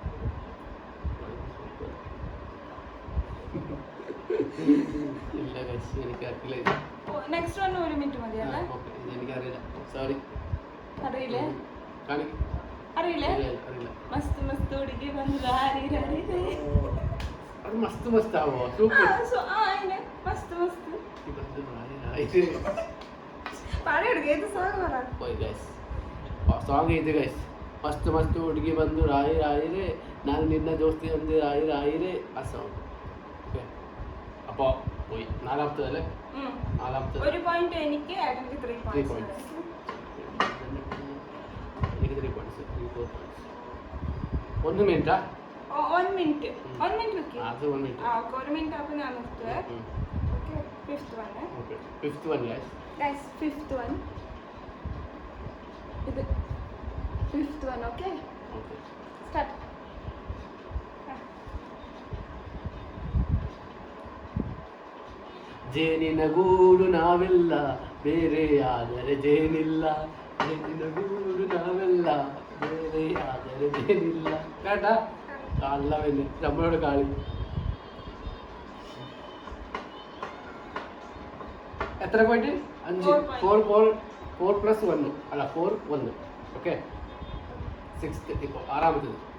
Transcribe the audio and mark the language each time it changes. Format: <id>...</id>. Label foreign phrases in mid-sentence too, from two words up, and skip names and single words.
<ml>ഇല്ല ഗൈസ് എനിക്കറിയില്ല.</ml> <en>next one</en> <ml>ഒരു മിനിറ്റ് മതിയല്ലേ? എനിക്കറിയില്ല, സോറി. അറിയില്ലേ? കാണിക്ക്. അറിയില്ലേ? അറിയില്ല.</ml> <kn>ಮಸ್ತ್ ಮಸ್ತ್ ಹುಡುಗಿ ಬಂದು ರಾರಿ ರಾರಿ.</kn> <ml>അത് മസ്ത് മസ്ത് ആവോ? സൂപ്പർ</ml> <kn>ಮಸ್ತ್ ಮಸ್ತ್ ಸಾಂಗ್ ಇದೆ ಗೈಸ್. ಮಸ್ತ್ ಮಸ್ತ್ ಹುಡುಗಿ ಬಂದು ರಾಯಿ ರಾಯಿರೆ ನಾನು ನಿನ್ನ ದೋಸ್ತಿ ಒಂದು ರಾಯಿ ರಾಯಿರೆ ಆ ಸಾಂಗ್.</kn> <ml>ഓക്കെ അപ്പോൾ പോയി. നാലാമത്തതല്ലേ? നാലാമത്തെ. ഒരു പോയിന്റ് എനിക്ക്, ആഡംക്ക് 3 പോയിന്റ്സ്. എനിക്ക് 3 പോയിന്റ്സ്. 1 മിനിറ്റാ? 1 മിനിറ്റ് വെക്ക്. അത് 1 മിനിറ്റ്. ആ ഓക്കെ, 1 മിനിറ്റ് അപ്പോൾ ഞാൻ നിർത്തുവേ.</ml> <en>okay, fifth one. okay, fifth one guys. fifth one</en> <ml>ഇത്</ml> <en>fifth one. okay start.</en> <kn>ಜೇನಿನ ಗೂಡು ನಾವೆಲ್ಲ ಬೇರೆ ಆದರೆ ಜೇನಿಲ್ಲ. ಜೇನಿನ ಗೂಡು ನಾವೆಲ್ಲ ಬೇರೆ ಆದರೆ ജേനില്ല. കേട്ടാ?</kn> <ml>കള്ളവന് നമ്മളോട് കളി. എത്ര പോയിന്റ്? 5. 4 പ്ലസ് 1 അല്ല 4 1. ഓക്കെ, 6th. ഇപ്പോൾ ആറാമത്തത്.</ml>